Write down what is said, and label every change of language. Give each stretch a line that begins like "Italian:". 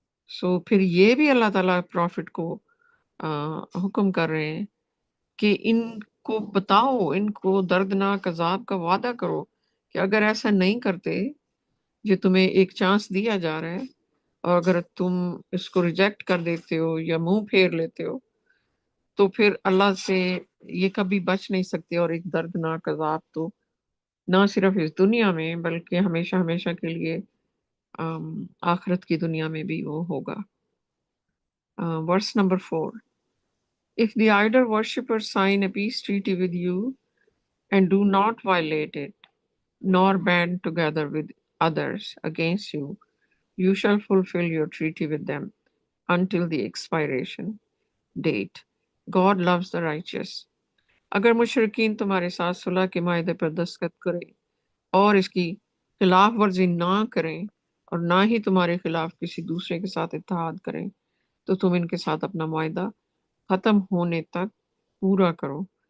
Urdu: سو پھر یہ بھی اللہ تعالیٰ پروفٹ کو حکم کر رہے ہیں کہ ان کو بتاؤ، ان کو دردناک عذاب کا وعدہ کرو کہ اگر ایسا نہیں کرتے، جو تمہیں ایک چانس دیا جا رہا ہے، اور اگر تم اس کو ریجیکٹ کر دیتے ہو یا منہ پھیر لیتے ہو تو پھر اللہ سے یہ کبھی بچ نہیں سکتے. اور ایک دردناک عذاب تو نہ صرف اس دنیا میں بلکہ ہمیشہ ہمیشہ کے لیے آخرت کی دنیا میں بھی وہ ہوگا. Verse number 4.
English: If the idol worshippers sign a peace treaty with you and do not violate it, nor band together with others against you, you shall fulfill your treaty with them until the expiration date. God loves the righteous.
Urdu: اگر مشرکین تمہارے ساتھ صلح کے معاہدے پر دستخط کریں اور اس کی خلاف ورزی نہ کریں اور نہ ہی تمہارے خلاف کسی دوسرے کے ساتھ اتحاد کریں تو تم ان کے ساتھ اپنا معاہدہ ختم ہونے تک پورا کرو.